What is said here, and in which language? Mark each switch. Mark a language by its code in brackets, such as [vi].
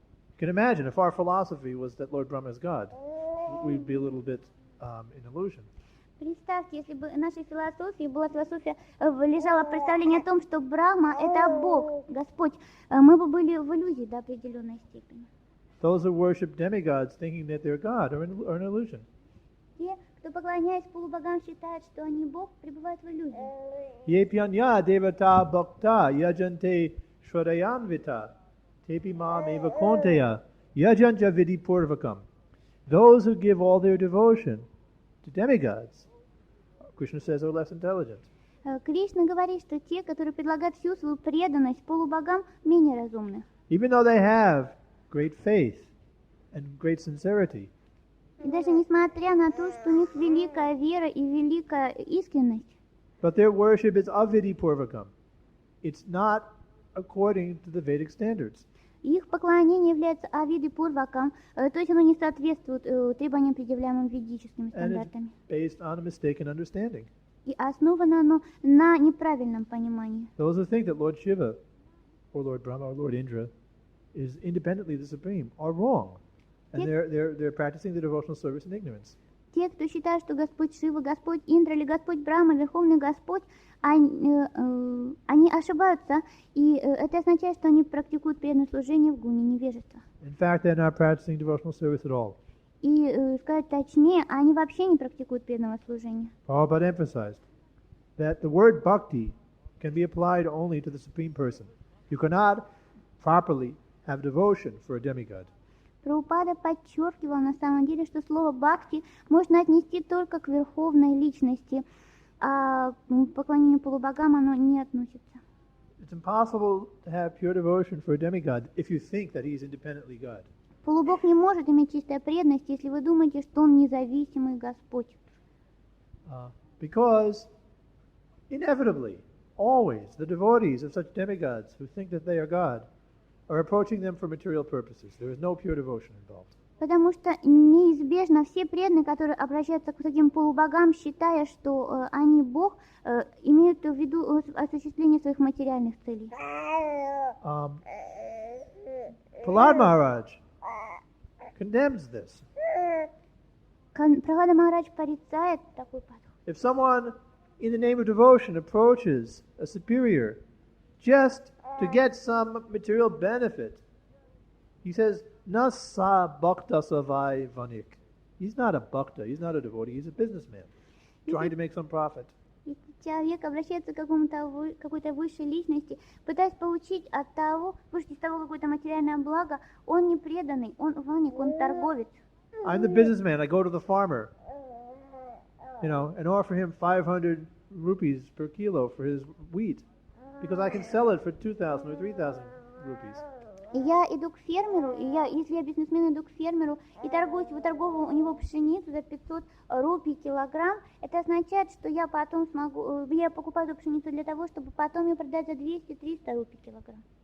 [en] You can imagine if our philosophy was that Lord Brahma is God, we'd be a little bit in illusion. [ru] Представьте, если бы нашей философией была лежало представление о том, что Брахма это Бог, Господь, мы бы были в иллюзии до определенной степени. [en] Those who worship demigods thinking that they're God are an illusion. [ru] Те, кто поклоняясь полубогам, считают, что они Бог, пребывают в иллюзии. [sa] Yepyanya devata bhakta yajante shwadayanvita tepi mam eva konteya yajanja vidi purvakam. [en] Those who give all their devotion to demigods, Krishna says, are less intelligent. [ru] Кришна говорит, что те, которые предлагают всю свою преданность полубогам, менее разумны. [en] Even though they have great faith and great sincerity, [ru] И даже несмотря на то, что у них великая вера и великая искренность, [en] but their worship is avidi purvakam. It's not according to the Vedic standards. [ru] их поклонение является авиды пурвакам, то есть оно не соответствует требованиям, предъявляемым ведическими стандартами. [en] Based on a mistaken understanding. [ru] И основано оно на неправильном понимании. [en] Those who think that Lord Shiva, or Lord Brahma, or Lord Indra is independently the supreme are wrong, and they're practicing the devotional service in ignorance. [ru] Те, кто считает, что Господь Шива, Господь Индра или Господь Брахма, Верховный Господь, они ошибаются, и это означает, что они практикуют преданное служение в гуне невежества. [en] In fact, they're not practicing devotional service at all. [ru] И сказать точнее, они вообще не практикуют преданного служения. [en] Prabhupada emphasized that the word bhakti can be applied only to the Supreme Person. You cannot properly have devotion for a demigod. [ru] Прабхупада подчеркивал на самом деле, что слово «бхакти» можно отнести только к верховной личности, а к поклонению полубогам оно не относится. [en] It's impossible to have pure devotion for a demigod if you think that he is independently God. [ru] Полубог не может иметь чистой преданности, если вы думаете, что он независимый Господь. [en] Because inevitably, always, the devotees of such demigods who think that they are God are approaching them for material purposes. There is no pure devotion involved. [ru] Потому что неизбежно все преданные, которые обращаются к таким полубогам, считая, что они Бог, имеют в виду осуществление своих материальных целей. [en] Prahlad Maharaj condemns this. [ru] Прабхупада Махарадж порицает такой подход. [en] If someone in the name of devotion approaches a superior just to get some material benefit, he says, [sa] Na sa bhakta savai vanik. [en] He's not a bhakta, he's not a devotee, he's a businessman trying to make some profit. [ru] Если человек обращается к какой-то высшей личности, пытаясь получить от того, вышить из того какое-то материальное благо, он не преданный, он ваник, он торговец. [en] I'm the businessman, I go to the farmer, and offer him 500 rupees per kilo for his wheat, because I can sell it for 2,000 or 3,000 rupees. [ru] И я иду к фермеру, если я бизнесмен, иду к фермеру и выторговываю у него пшеницу за 500 рупий килограмм, это означает, что я покупаю эту пшеницу для того, чтобы потом ее продать за 200-300 рупий килограмм.